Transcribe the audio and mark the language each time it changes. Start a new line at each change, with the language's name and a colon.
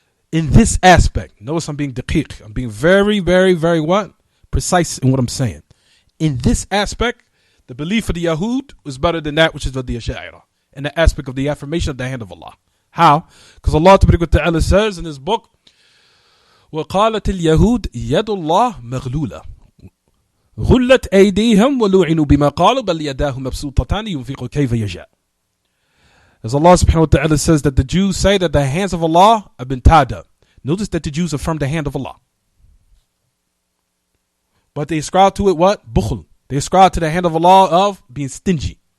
English: In this aspect. Notice I'm being daqiq. I'm being very, very, very what? Precise in what I'm saying. In this aspect, the belief of the Yahud is better than that which is of the Asha'ira. In the aspect of the affirmation of the hand of Allah. How? Because Allah Ta'ala says in his book,
Arabic: وقالت اليهود يد الله مغلولة غلت أيديهم ولعنوا بما قالوا بل يداه مبسوطتان ينفق كيف يشاء.
English: As Allah subhanahu wa ta'ala says that the Jews say that the hands of Allah have been tied up. Notice that the Jews affirm the hand of Allah. But they ascribe to it what? Bukhl. They ascribe to the hand of Allah of being stingy.